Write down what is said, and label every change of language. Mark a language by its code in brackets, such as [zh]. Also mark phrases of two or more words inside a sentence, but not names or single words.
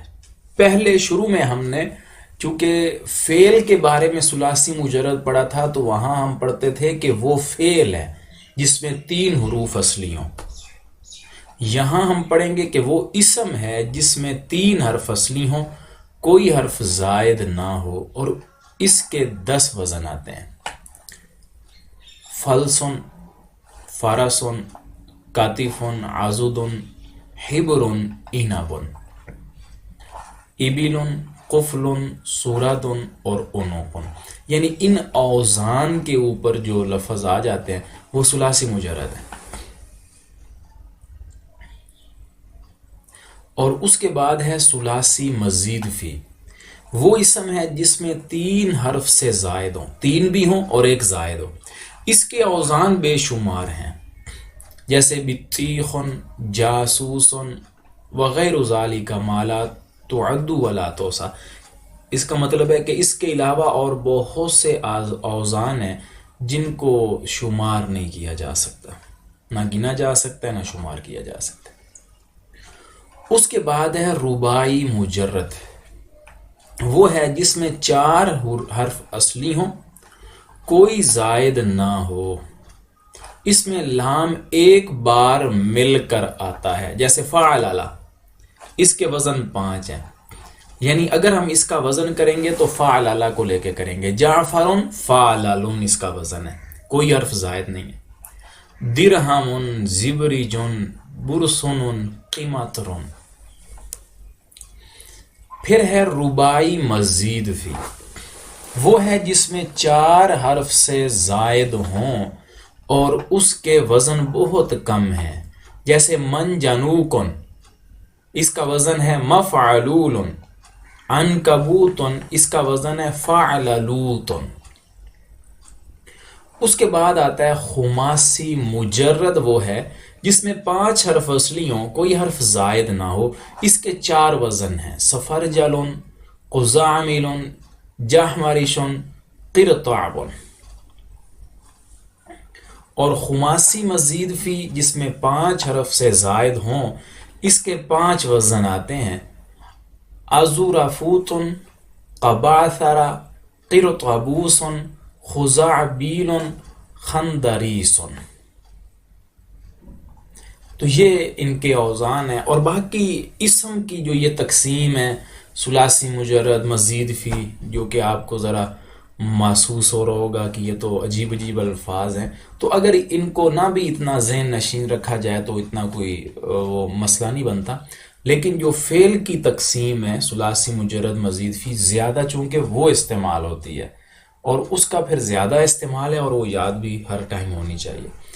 [ur] پہلے شروع میں ہم نے چونکہ فعل کے بارے میں ثلاثی مجرد پڑھا تھا، تو وہاں ہم پڑھتے تھے کہ وہ فعل ہے جس میں 3 حروف اصلی ہوں۔ یہاں ہم پڑھیں گے کہ وہ اسم ہے جس میں 3 حرف اصلی ہوں، کوئی حرف زائد نہ ہو، اور اس کے 10 وزن آتے ہیں، [ar] فلسن، فرسن، کاتفن، عضدن، حبرن، اینابن، ابلن، قفلن، سورادن اور انوقن۔ [ur] یعنی ان اوزان کے اوپر جو لفظ آ جاتے ہیں وہ ثلاثی مجرد ہیں۔ اور اس کے بعد ہے ثلاثی مزید فی، وہ اسم ہے جس میں 3 حرف سے زائد ہوں، 3 بھی ہوں اور ایک زائد ہو۔ اس کے اوزان بے شمار ہیں، جیسے بطیخن، جاسوسن [ar] وغیر ذالک ما لا تعد ولا توصى۔ [ur] اس کا مطلب ہے کہ اس کے علاوہ اور بہت سے اوزان ہیں جن کو شمار نہیں کیا جا سکتا، نہ گنا جا سکتا ہے، نہ شمار کیا جا سکتا۔ اس کے بعد ہے رباعی مجرد، وہ ہے جس میں 4 حرف اصلی ہوں، کوئی زائد نہ ہو، اس میں لام ایک بار مل کر آتا ہے، جیسے فعلل، اس کے وزن 5 ہیں، یعنی اگر ہم اس کا وزن کریں گے تو فعلل کو لے کے کریں گے، [ar] جعفرن فعللن [ur] اس کا وزن ہے، کوئی حرف زائد نہیں ہے، [ar] درہمن، زبرجن، برسن، قیمترن۔ [ur] پھر ہے رباعی مزید فی، وہ ہے جس میں 4 حرف سے زائد ہوں اور اس کے وزن بہت کم ہے، جیسے من جنوکن، اس کا وزن ہے مفعلولن، عنکبوتن، اس کا وزن ہے فعللوتن۔ اس کے بعد آتا ہے خماسی مجرد، وہ ہے جس میں 5 حرف اصلی ہوں، کوئی حرف زائد نہ ہو، اس کے 4 وزن ہیں، [ar] سفرجلن، قزعملن، جحمرشن قرطعب، [ur] اور خماسی مزید فی جس میں 5 حرف سے زائد ہوں اس کے 5 وزن آتے ہیں، [ar] ازورافوت، قباثر، قرطبوس، خزعبیل، خندریس۔ [ur] تو یہ ان کے اوزان ہیں، اور باقی اسم کی جو یہ تقسیم ہے ثلاثی مجرد مزید فی، جو کہ آپ کو ذرا محسوس ہو رہا ہوگا کہ یہ تو عجیب عجیب الفاظ ہیں، تو اگر ان کو نہ بھی اتنا ذہن نشین رکھا جائے تو اتنا کوئی وہ مسئلہ نہیں بنتا، لیکن جو فعل کی تقسیم ہے ثلاثی مجرد مزید فی زیادہ چونکہ وہ استعمال ہوتی ہے اور اس کا پھر زیادہ استعمال ہے، اور وہ یاد بھی ہر ٹائم ہونی چاہیے۔